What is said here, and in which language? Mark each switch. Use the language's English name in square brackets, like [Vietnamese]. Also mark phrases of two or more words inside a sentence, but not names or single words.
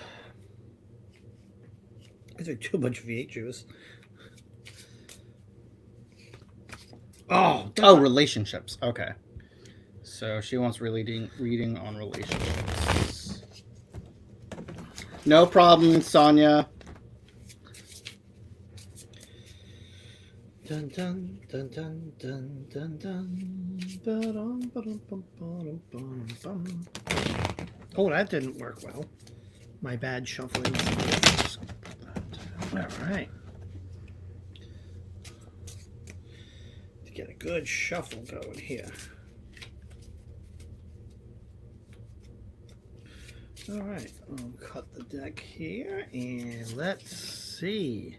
[English] I took too much V8 juice. Oh, relationships. Okay. So she wants reading on relationships. No problem, Sonia. Dun dun dun dun dun dun dun. Ba-dum, ba-dum, bum, ba-dum, bum, bum. Oh, that didn't work well. My bad shuffling. All right. To get a good shuffle going here. All right, I'll cut the deck here and let's see.